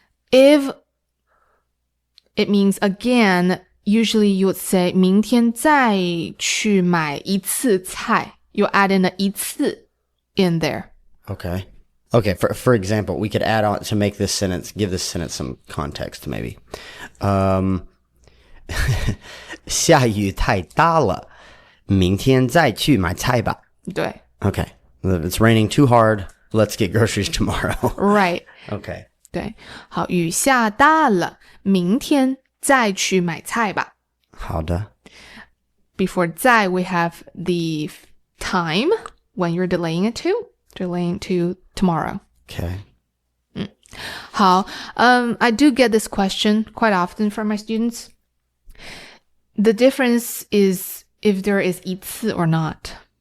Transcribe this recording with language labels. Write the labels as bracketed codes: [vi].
[en] If it means again, usually you would say [zh] 明天再去买一次菜. [en] You add in a 一次 in there. Okay. For example, we could add on to make this sentence, give this sentence some context maybe. [zh] 下雨太大了，明天再去买菜吧。对. [en] Okay. It's raining too hard. Let's get groceries tomorrow. Right. Okay. [zh] 对. 好，雨下大了，明天再去买菜吧。好的. [en] Before 在 we have the time when you're delaying it to tomorrow. Okay. [zh] 好, [en] I do get this question quite often from my students. The difference is if there is 一次 or not.